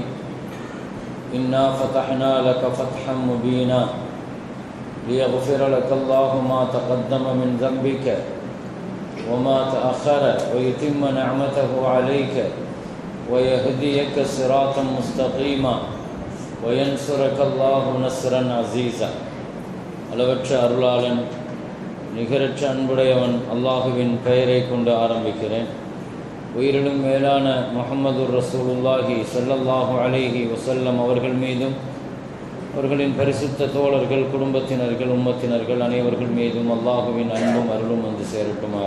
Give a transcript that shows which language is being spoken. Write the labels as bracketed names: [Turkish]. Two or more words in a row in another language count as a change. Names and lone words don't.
[Arabic] إنا فتحنا لك فتحا مبينا ليغفر لك الله ما تقدم من ذنبك وما تأخر ويتم نعمته عليك ويهديك صراطا مستقيما وينصرك الله نصرا عزيزا. [Tamil] அளவற்ற அருளாளன் நிகரற்ற அன்புடையவன் அல்லாஹுவின் பெயரை கொண்டு ஆரம்பிக்கிறேன். உயிரிலும் மேலான முஹம்மது [Arabic] رسول الله صلى الله عليه وسلم [Tamil] அவர்கள் மீதும் அவர்களின் பரிசுத்த தோழர்கள், குடும்பத்தினர்கள், உம்மத்தினர்கள் அனைவர்கள் மீதும் அல்லாஹுவின் அன்பும் அருளும் வந்து சேரட்டுமாக.